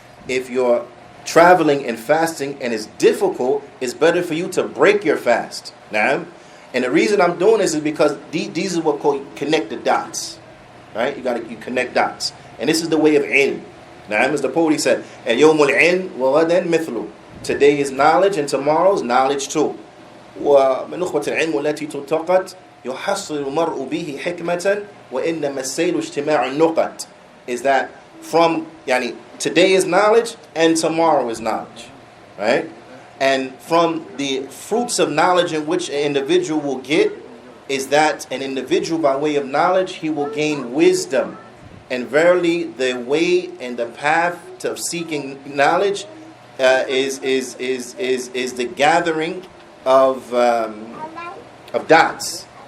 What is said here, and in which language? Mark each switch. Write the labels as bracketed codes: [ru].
[en] If you're traveling and fasting and it's difficult, it's better for you to break your fast. Now, and the reason I'm doing this is because these are what called connect the dots. Right? You connect dots. And this is the way of ilm. Now, as the poet said, [ar] "Yawmul ilm wa ghadan mithlu." [en] Today is knowledge and tomorrow's knowledge too. [ar] ومن نخبة العلم التي تلتقط يحصل المرء به حكمة وإنما السيل اجتماع النقط, [en] is that from today is knowledge and tomorrow is knowledge, right? And from the fruits of knowledge in which an individual will get is that an individual by way of knowledge he will gain wisdom, and verily the way and the path to seeking knowledge is the gathering of dots.